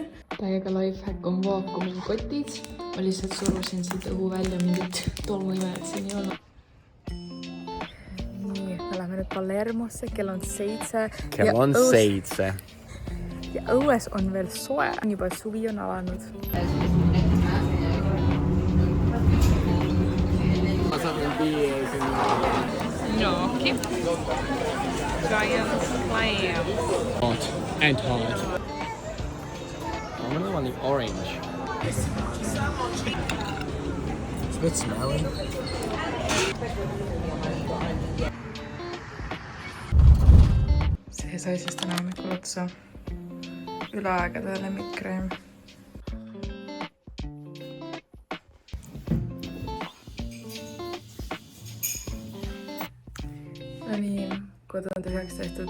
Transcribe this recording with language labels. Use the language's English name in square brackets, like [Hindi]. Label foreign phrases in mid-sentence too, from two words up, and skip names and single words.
[Estonian] Täiega lifehack on vaakumikotid. Ma lihtsalt surusin siit õhu välja mingit tolmuimet siin ei olnud. Nii, me läheme nüüd Palermosse, kell on 7. Kell on 7. Ja õues on veel soe, juba suvi on alanud. [English] Gnocchi. Giant clam. Hot and hot. I'm gonna want the orange. It's a bit smelly. [Estonian] See sai siis täna hommikul otsa. Üle aegade lemmikkreem. No nii, kodu on tühjaks tehtud.